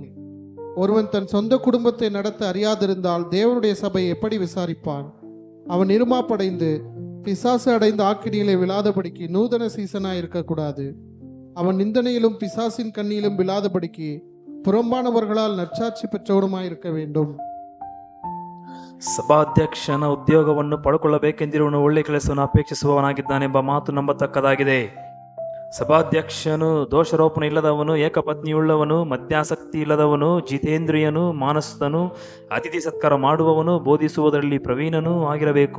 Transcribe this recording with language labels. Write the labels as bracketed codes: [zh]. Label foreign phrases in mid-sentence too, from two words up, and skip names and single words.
[ta] ஒருவன் தன் சொந்த குடும்பத்தை நடத்த அறியாதிருந்தால் தேவனுடைய சபை எப்படி விசாரிப்பான்? அவன் இருமாப்படைந்து பிசாசு அடைந்த ஆக்கினியிலே விழாதபடிக்கு நூதன சீசனாய் இருக்கக்கூடாது. அவன் நிந்தனையிலும் பிசாசின் கண்ணியிலும் விழாதபடிக்கு புறம்பானவர்களால் நற்சாட்சி பெற்றவருமாய் இருக்க வேண்டும். [kn] ಸಭಾಧ್ಯಕ್ಷನ ಉದ್ಯೋಗವನ್ನು ಪಡ್ಕೊಳ್ಳಬೇಕೆಂದಿರುವನು ಒಳ್ಳೆ ಕೆಲಸವನ್ನು ಅಪೇಕ್ಷಿಸುವವನಾಗಿದ್ದಾನೆಂಬ ಮಾತು ನಂಬತಕ್ಕದಾಗಿದೆ. ಸಭಾಧ್ಯಕ್ಷನು ದೋಷಾರೋಪಣೆ ಇಲ್ಲದವನು, ಏಕಪತ್ನಿಯುಳ್ಳವನು, ಮದ್ಯಾಸಕ್ತಿ ಇಲ್ಲದವನು, ಜಿತೇಂದ್ರಿಯನು, ಮಾನಸ್ಥನು, ಅತಿಥಿ ಸತ್ಕಾರ ಮಾಡುವವನು, ಬೋಧಿಸುವುದರಲ್ಲಿ ಪ್ರವೀಣನೂ ಆಗಿರಬೇಕು.